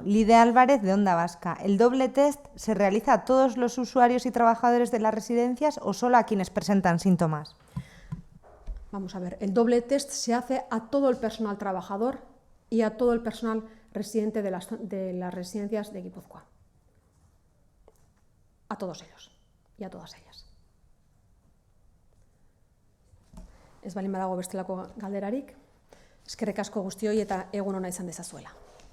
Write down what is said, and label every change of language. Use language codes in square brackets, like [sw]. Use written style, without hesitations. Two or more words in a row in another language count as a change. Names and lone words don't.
[es] Lide Álvarez, de Onda Vasca. ¿El doble test se realiza a todos los usuarios y trabajadores de las residencias o solo a quienes presentan síntomas? Vamos a ver, el doble test se hace a todo el personal trabajador y a todo el personal residente de las residencias de Guipúzcoa. A todos ellos y a todas ellas. [eu] Ez balin badago bestelako galderarik, eskerrik asko guztioi eta egun ona izan dezazuela.